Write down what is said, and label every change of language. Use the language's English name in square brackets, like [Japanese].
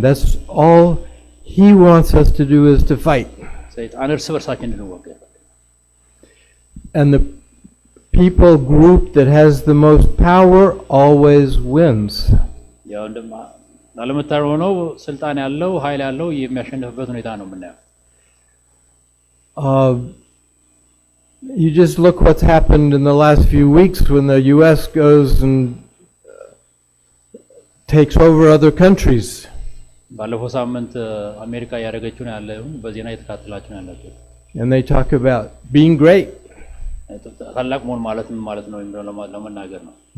[English] That's all he wants us to do is to fight. [Amharic] ሰይጣን እርስ በርሳችን እንድንዋጋ [English] And the people group that has the most power always wins. [Amharic] ያው ለምታረው ነው ስልጣን ያለው ኃይል ያለው የሚያሸንፍበት ሁኔታ ነው የምናየው። [English] You just look what's happened in the last few weeks when the U.S. goes and takes over other countries. [Amharic] ባለፈው ሳምንት አሜሪካ ያደረገችው ነው ያለው በዜና የተካተላችሁ ነው ያላችሁ። [English] And they talk about being great. [Amharic] ታላቅ መሆን ማለት ምን ማለት ነው የሚለው ለመናገር ነው።